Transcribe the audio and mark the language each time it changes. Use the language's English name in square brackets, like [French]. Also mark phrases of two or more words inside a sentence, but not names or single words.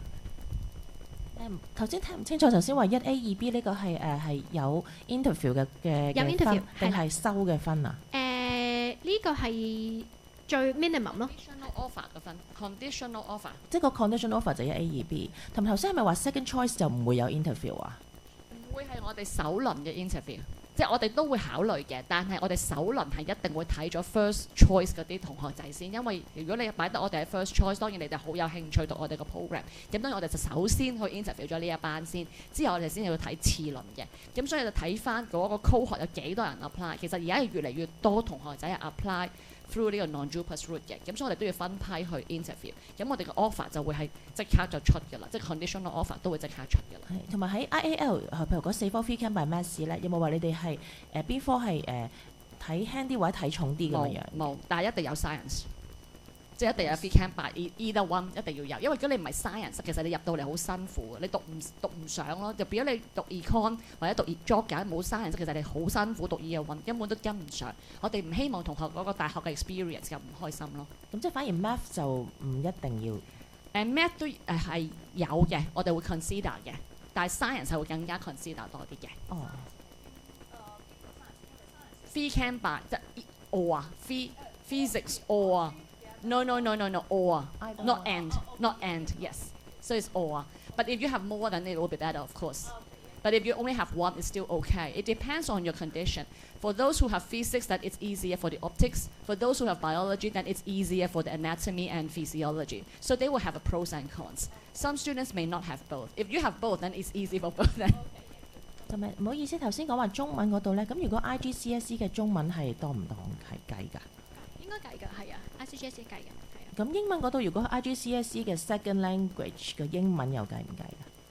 [Cantonese] 頭先聽唔清楚，頭先話1A 2B 呢個係有 interview 嘅有 interview 定係收嘅分啊？呢個係最 minimum 咯。 [English] conditional offer [Cantonese] 嘅分 [English] conditional offer， [Cantonese] 即係個 [English] conditional offer [Cantonese] 就1A 2B。同埋頭先係咪話 [English] second choice [Cantonese] 就唔會有 interview 啊？唔會係我哋首輪嘅 interview。即係我哋都會考慮嘅，但係我哋首輪係一定會睇咗 [English] first choice [Cantonese] 嗰啲同學仔先，因為如果你擺得我哋係 [English] first choice， [Cantonese] 當然你哋好有興趣讀我哋個 program， 咁當然我哋就首先去 interview 咗呢一班先，之後我哋先要睇次輪嘅，咁所以就睇翻嗰個 cohort 有幾多人 apply， 其實而家係越嚟越多同學仔係 [English] apply through [Cantonese] 呢個 [English] non-JUPAS route [Cantonese] 嘅，咁所以我哋都要分批去 interview， 咁我哋個 offer 就會係即刻就出㗎啦，即係 [English] conditional offer [Cantonese] 都會即刻出㗎啦。同埋喺 IAL， 譬如嗰4科 [English] free camp by maths [Cantonese] 咧，有冇話你哋係邊科係睇輕啲或者睇重啲咁樣？冇，但係一定有 science， 即係一定有 [English] free camp by either one， [Cantonese] 一定要有，因為如果你唔係 science， 其實你入到嚟好辛苦嘅，你讀唔上咯。就變咗你讀 econ 或者讀 geog 冇 science， 其實你好辛苦讀 [English] year one， [Cantonese] 根本都跟唔上。我哋唔希望同學嗰個大學嘅 experience 又唔開心咯。咁即係反而 math 就唔一定要。 math 都係有嘅，我哋會 consider 嘅，但係 science 係會更加 consider 多啲嘅。哦。 [English] free camp by 即係 or 啊 physics or 啊 no or not and yes so it's or but if you have more then it will be better of course but if you only have one it's still okay. It depends on your condition. For those who have physics that it's easier for the optics, for those who have biology then it's easier for the anatomy and physiology, so they will have a pros and cons. Some students may not have both. If you have both then it's easy for both then. [Cantonese] 同埋唔好意思，頭先講話中文嗰度咧，咁如果 IGCSE 嘅中文係當唔當係計㗎？應該計㗎，係啊 ，IGCSE 計嘅，係啊。咁英文嗰度如果 IGCSE 嘅 [English] second language [Cantonese] 嘅英文又計唔計㗎？